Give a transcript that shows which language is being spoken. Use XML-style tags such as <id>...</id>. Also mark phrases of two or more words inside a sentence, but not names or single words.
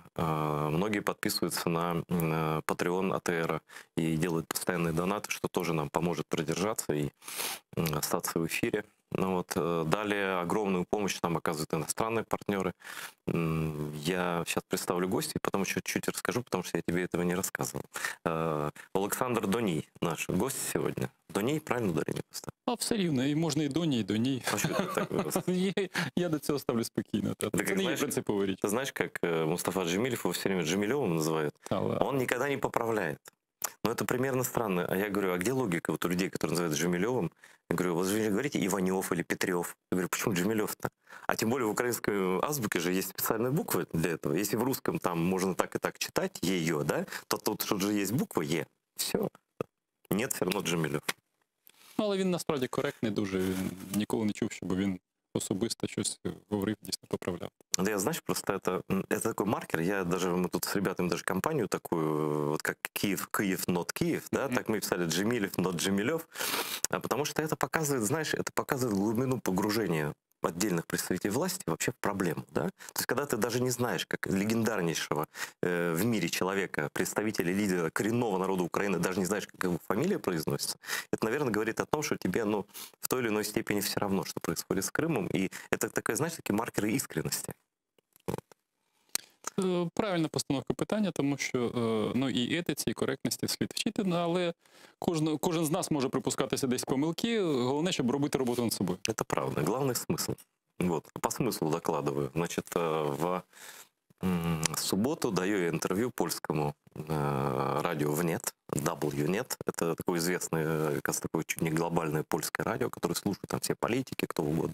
<ru>Многие подписываются на Patreon АТР и делают постоянные донаты, что тоже нам поможет продержаться и остаться в эфире. Ну вот, далее огромную помощь нам оказывают иностранные партнеры. Я сейчас представлю гостей, потом еще чуть расскажу, потому что я тебе этого не рассказывал. Олександр Доній, наш гость сегодня. Доній, правильно ударение поставил?</ru> <uk>А все рівно, і можна і Доні, і Доній.</uk> <ru>А что ты так вырос?</ru> <uk>Я до цього ставлю спокійно. Це не є принципова річ.</uk> <ru>Ты знаешь, как Мустафа Джемилев его все время Джемилевым называют? Он никогда не поправляет. Но это примерно странно. А я говорю, а где логика вот у людей, которые называют Джемилевым? Я говорю, вот вы говорите Иванев или Петрев. Я говорю, почему Джемилев-то? А тем более в украинской азбуке же есть специальные буквы для этого. Если в русском там можно так и так читать ее, да, то тут же есть буква Е. Все. Нет, все равно Джемилев.</ru> <uk>Ну, але він насправді коректний дуже. Він ніколи не чув, щоб він особисто щось говорив, дійсно поправляв.</uk> <ru>Да, я, знаешь, просто это такой маркер. Мы тут с ребятами даже компанию такую, вот как Киев, not Киев, да, так мы писали Джемилев, not Джемилев, потому что это показывает, знаешь, это показывает глубину погружения отдельных представителей власти вообще в проблему, да? То есть когда ты даже не знаешь, как легендарнейшего в мире человека, представителя, лидера коренного народа Украины, даже не знаешь, как его фамилия произносится, это, наверное, говорит о том, что тебе, в той или иной степени все равно, что происходит с Крымом, и это такая, знаешь, такие маркеры искренности.</ru> <uk>Правильна постановка питання, тому що і етиці, і коректності слід вчити, але кожен з нас може припускатися десь помилки, головне, щоб робити роботу над собою.</uk> <ru>Это правда, главный смысл. Вот, по смыслу докладываю. Значит, в субботу даю я интервью польскому радио ВНЕТ, WNET. Это такое известное, такое чуть не глобальное польское радио, которое слушают там все политики, кто угодно.</ru>